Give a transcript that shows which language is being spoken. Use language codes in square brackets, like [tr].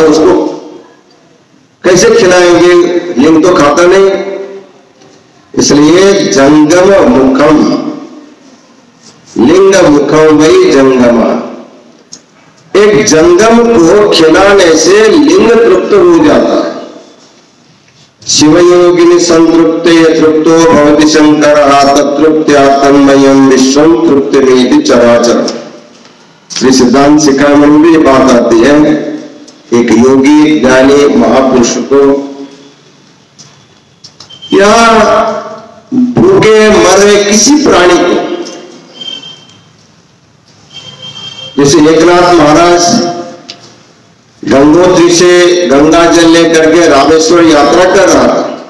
[hi] उसको कैसे खिलाएंगे? लिंग तो खाता नहीं। इसलिए [sa] जंगम मुखम, लिंग मुखम [hi] वही जंगम। एक जंगम को खिलाने से लिंग तृप्त हो जाता है। [sa] शिवयोगिनी संतृप्ते तृप्तो भवति शंकरः ततृप्त्या तन्मयम् विश्वं तृप्तिरेति चराचरम्। [hi] श्री सिद्धांत शिखामणि में ये बात आती है। एक योगी ज्ञानी महापुरुष को या भूखे मर रहे किसी प्राणी को, जैसे एकनाथ महाराज गंगोत्री से गंगा जल लेकर के रामेश्वर यात्रा कर रहा था।